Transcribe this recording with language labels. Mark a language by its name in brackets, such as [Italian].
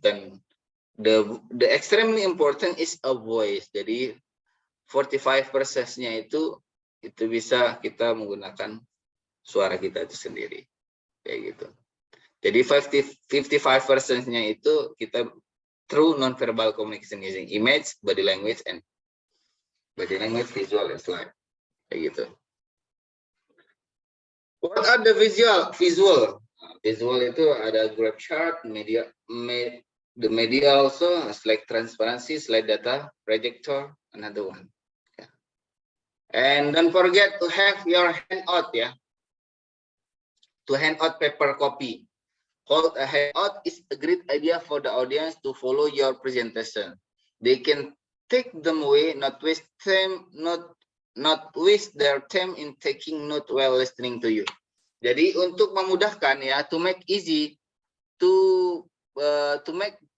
[Indonesian] Dan [English] the extremely important is a voice. [Indonesian] Jadi 45%-nya itu bisa kita menggunakan suara kita itu sendiri, kayak gitu. Jadi 55%-nya itu kita [English] through non-verbal communication using image, body language, visual, and slide, [Indonesian] kayak gitu. [English] What are the visual? [Indonesian] Visual itu ada [English] graph chart, the media also, like transparency, slide data, projector, another one. Yeah. And don't forget to have your handout, ya. To hand out paper copy. Called a handout is a great idea for the audience to follow your presentation. They can take them away, not waste their time in taking note while listening to you. [Indonesian] Jadi untuk memudahkan ya, [English] to make easy to make